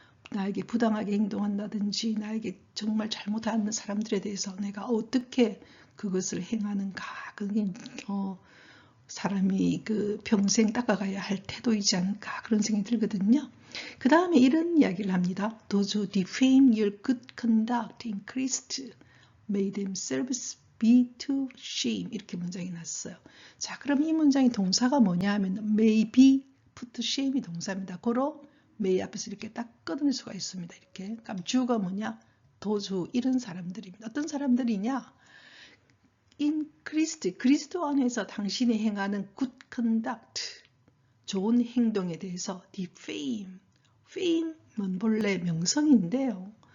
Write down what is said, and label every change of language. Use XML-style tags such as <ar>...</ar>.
<ko>나에게 부당하게 행동한다든지 나에게 정말 잘못하는 사람들에 대해서 내가 어떻게 그것을 행하는가 그게 사람이 그 평생 닦아가야 할 태도이지 않을까 그런 생각이 들거든요. 그 다음에 이런 이야기를 합니다.</ko> <en>Those who defame your good conduct in Christ may themselves be to shame</en> <ko>이렇게 문장이 났어요. 자, 그럼 이 문장의 동사가 뭐냐 하면</ko> <en>may be put to shame</en> <ko>이 동사입니다. 고로 may 앞에서 이렇게 딱 끊을 수가 있습니다. 이렇게. 그럼 주가 뭐냐? those who 이런 사람들입니다. 어떤 사람들이냐? in Christ 그리스도 안에서 당신이 행하는 good conduct 좋은 행동에 대해서 defame fame은 본래 명성인데요.</ko>